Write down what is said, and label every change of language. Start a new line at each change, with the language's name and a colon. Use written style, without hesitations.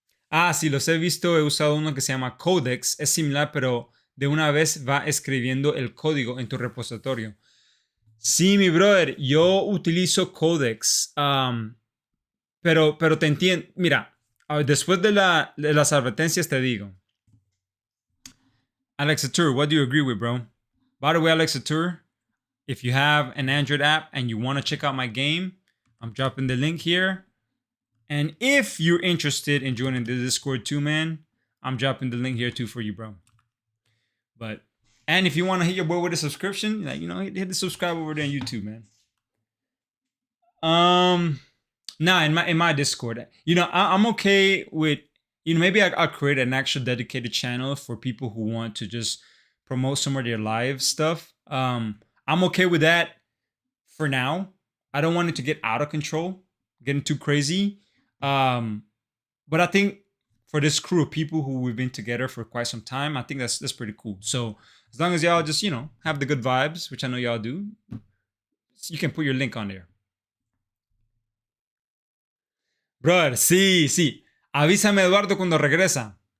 Spanish: Ah, sí, los he visto. He usado uno que se llama Codex. Es similar, pero de una vez va escribiendo el código en tu repositorio. Sí, mi brother, yo utilizo Codex. Pero te entiendo. Mira, después de las advertencias te digo.
English: Alexa Tour, what do you agree with, bro? By the way, Alexa Tour, if you have an Android app and you want to check out my game, I'm dropping the link here. And if you're interested in joining the Discord too, man, I'm dropping the link here too for you, bro. And if you want to hit your boy with a subscription, like, hit the subscribe over there on YouTube, man. In my Discord, I'm okay with, maybe I'll create an actual dedicated channel for people who want to just promote some of their live stuff. I'm okay with that for now. I don't want it to get out of control, getting too crazy. But I think for this crew of people who we've been together for quite some time, I think that's pretty cool. So as long as y'all just, have the good vibes, which I know y'all do, you can put your link on there.
Spanish: Bro, sí. Avísame, Eduardo, cuando regresa.